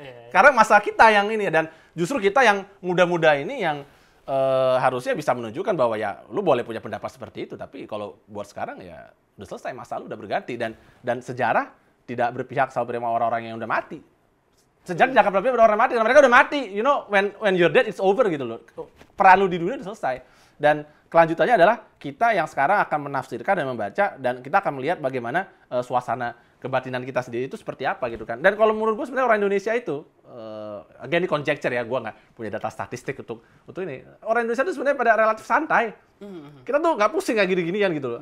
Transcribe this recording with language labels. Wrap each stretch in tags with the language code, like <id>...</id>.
<id>Karena masalah kita yang ini, dan justru kita yang muda-muda ini yang harusnya bisa menunjukkan bahwa ya lu boleh punya pendapat seperti itu, tapi kalau buat sekarang ya udah selesai, masa lu udah berganti, dan sejarah tidak berpihak sama orang-orang yang udah mati. Sejarah tidak akan berpihak pada orang mati, karena mereka udah mati.</id> <en>You know, when you're dead, it's over</en> <id>gitu loh. Peran lu di dunia udah selesai. Dan kelanjutannya adalah kita yang sekarang akan menafsirkan dan membaca, dan kita akan melihat bagaimana suasana kebatinan kita sendiri itu seperti apa gitu kan. Dan kalau menurut gue sebenarnya orang Indonesia itu, again ini conjecture ya, gue nggak punya data statistik untuk ini. Orang Indonesia itu sebenarnya pada relatif santai. Kita tuh nggak pusing kayak gini-ginian gitu loh.</id>